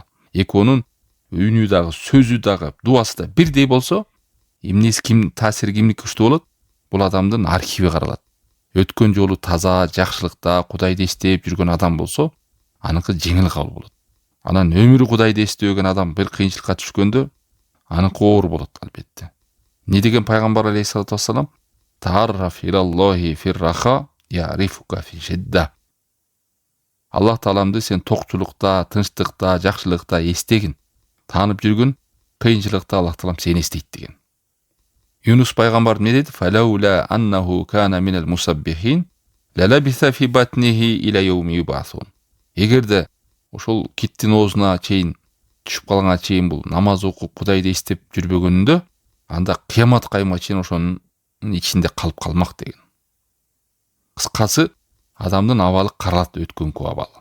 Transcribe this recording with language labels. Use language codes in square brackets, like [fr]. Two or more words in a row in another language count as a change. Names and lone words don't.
[ky] Экөөнүн үнү дагы, сөзү дагы, дуасы да бирдей болсо, эмнеси ким таасири кимдики күчтүү болот? Бул адамдын архиви каралат. Өткөн жолу таза, жакшылыкта Кудайды эстеп жүргөн адам болсо, аныкы жеңил кабыл болот. Анан өмүрү Кудайды эстебеген адам бир кыйынчылыкка түшкөндө, аныкы оор болот албетте. Не деген пайгамбар [ar] عليه الصلاة والسلام? تعرف إلى الله في الرخاء يعرفك في الشدة. [ky] Аллах Тааламды сен токчулукта, тынчтыкта, жакшылыкта эстегин. Таанып жүргөн кыйынчылыкта Аллах Таалам сени эстейт деген. Юнус пайгамбар не деди? [ar] فلولا أنه كان من المسبحين للبث في بطنه إلى يوم يبعثون. [ky] Эгерде ошол киттин оозуна чейин түшүп калганга чейин бул намаз окуп Кудайды эстеп жүрбөгөнүндө, анда кыямат кайымга чейин ошонун ичинде калып калмак деген. Кыскасы, адамдын абалы каралат өткөнкү абалы.